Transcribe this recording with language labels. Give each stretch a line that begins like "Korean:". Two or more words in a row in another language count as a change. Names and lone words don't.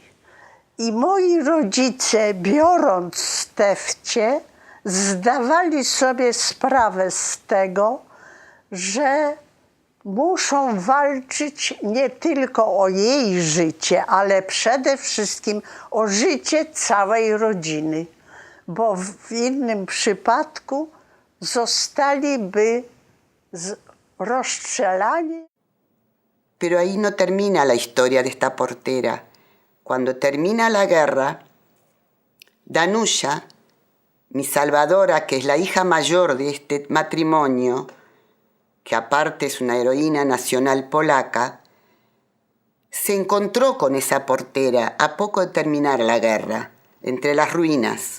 Polish: I moi rodzice, biorąc Stefcie, zdawali sobie sprawę z tego, że muszą walczyć nie tylko o jej życie, ale przede wszystkim o życie całej rodziny, bo w innym przypadku zostaliby rozstrzelani.
Spanish: Pero ahí no termina la historia de esta portera. Cuando termina la guerra, Danusia, mi salvadora, que es la hija mayor de este matrimonio, que aparte es una heroína nacional polaca, se encontró con esa portera a poco de terminar la guerra, entre las ruinas.